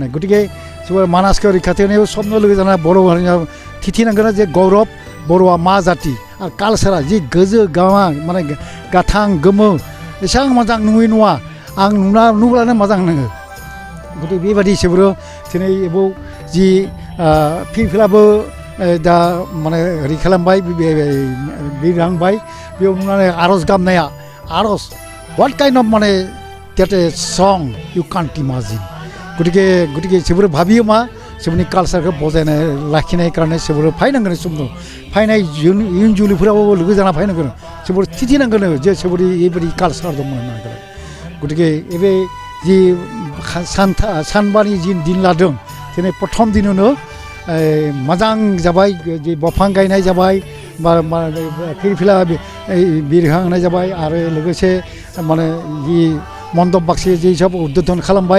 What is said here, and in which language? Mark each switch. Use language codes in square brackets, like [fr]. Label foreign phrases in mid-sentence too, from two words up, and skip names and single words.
[brx] गतिके मानासखौ रैखाथि होनायाव सबनो लोगो जाना बर' हारिया थिथिनांगोन जे गौरब बर'आ मा जाति आरो कालचारा जि गोजो गामा माने गाथां गोमो एसेबां मोजां नुयै नङा, आं नुब्लानो मोजां नाङो। गतिके बेबायदि हिसाबै दिनै एबाव जि फिल्डफोराबो दा माने हेरि खालामबाय, बिरहांबाय। बेयाव नुनानै आर'ज गाबनाया, आर'ज [en] what kind of माने that a song you can't imagine. [brx] गतिके जोबोर भाबियो मा जोंनि कालचारखौ बजायनाय लाखिनाय कारणे जोबोर फायनांगोन। समनो फायनाय इयुन जोलैफोराबो लोगो जाना फायनांगोन, जोबोर थिथिनांगोन जे जोबोर बेबायदि कालचार दंमोन होननानै। गतिके एबे जि सानबानि जि दिन लादों, दिनै प्रथम दिनावनो मोजां जाबाय, जि दंफां गायनाय जाबाय, फिरफिला बिरहांनाय जाबाय आरो लोगोसे माने जि मन्दप बाक्सि जि सब उद्बोधन खालामबाय।